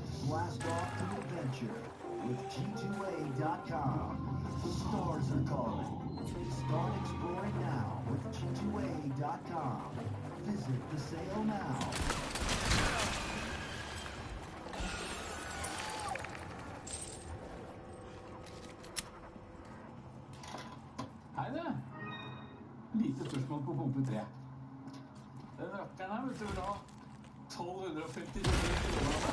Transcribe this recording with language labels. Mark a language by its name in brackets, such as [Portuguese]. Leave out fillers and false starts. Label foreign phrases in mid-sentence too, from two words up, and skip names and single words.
[English] blast off to adventure with G2A.com. The stars are calling. Start exploring now with G2A.com. Visit the sale now. [Norwegian] Hei det. Lite spørsmål på pumpe 3. Den rakkeren her, vet du, vil ha 1250 kroner.